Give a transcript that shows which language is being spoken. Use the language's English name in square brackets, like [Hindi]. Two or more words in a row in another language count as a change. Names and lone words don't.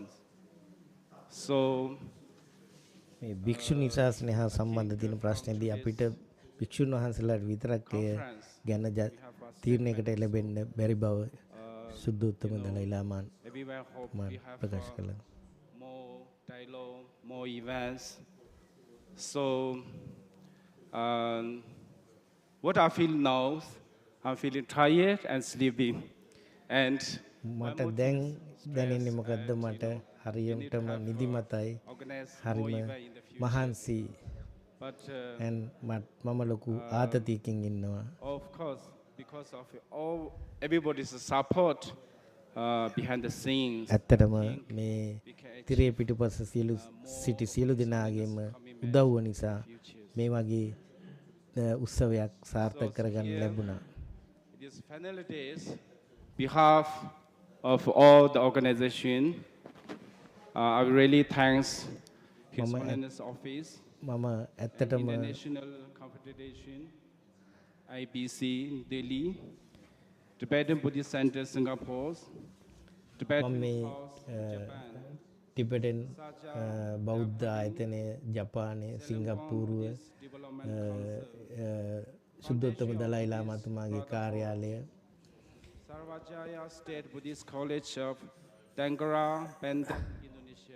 [English] So [Sinhala] මේ භික්ෂුණී ශාසනය හා සම්බන්ධ තියෙන ප්‍රශ්නේදී අපිට භික්ෂුන් වහන්සේලාට විතරක් එය ගැන තීරණයකට ලැබෙන්න බැරි බව සුද්ධෝත්තම දලයි ලාමා ප්‍රකාශ කළා. [English] More dialogue, more events. So what I feel now, I'm feeling tired and sleepy. And [Sinhala] මට දැන් දැනෙන්නේ මොකද්ද මට හරියටම නිදිමතයි හරිම මහන්සි and මම ලොකු ආතතියකින් ඉන්නවා. [English] Of course, because of everybody's support behind the scenes. [Sinhala] ඇත්තටම මේ තිරේ පිටුපස සිටි සියලු දෙනාගේම උදව්ව නිසා මේ වගේ උත්සවයක් සාර්ථක කරගන්න ලැබුණා. [English] These final days, behalf of all the organization, I really thanks His Holiness Office, International Confederation, IBC Delhi, Tibetan Buddhist Center Singapore, Tibetan House Japan, [Sinhala] ටිබෙටන් බෞද්ධ ආයතනය ජපානයේ සිංගප්පූරුව සුද්ධෝත්තම දලයි ලාමාතුමාගේ කාර්යාලය [English] Sarvajaya State Buddhist College of Tangerang, Banten, Indonesia.